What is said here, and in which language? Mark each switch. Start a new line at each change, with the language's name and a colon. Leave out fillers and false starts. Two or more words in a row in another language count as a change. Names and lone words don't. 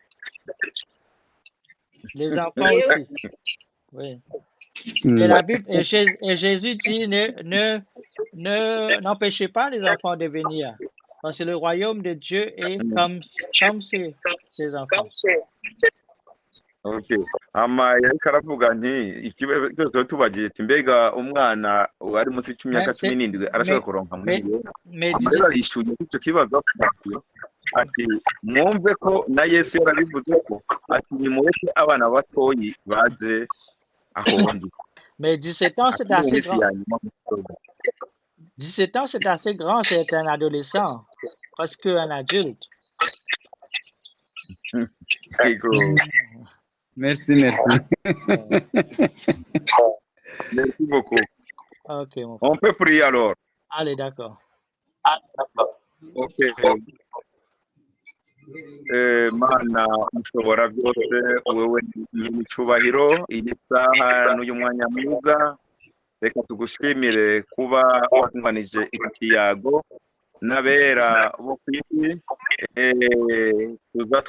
French: Les enfants aussi. Oui. Et la Bible, et Jésus dit, n'empêchez pas les enfants de venir. Parce que le royaume de Dieu est comme ses enfants. Okay.
Rundi: Yariko aravuga nti ikibazo tubagiye ati mbega umwana wari munsi y'imyaka 17 arashobora kuronka muri yo. Rero yishuye icyo kibazo ati mwumve ko na Yesu yarabivuze ko ati nimureke abana batoyi baze aho ndi.
French: Mais 17 ans, c'est assez grand. 17 ans, c'est assez grand, c'est un adolescent, presque un adulte. Merci, merci. Merci beaucoup. Ok, mon frère. On peut prier alors. Allez, d'accord. Ok.
Rundi: Mana mushobora byose wewe n'icubahiro iyi saha n'uyu mwanya mwiza reka tugushimire kuba watunganije ikiyago n'abera bo kwisi tuza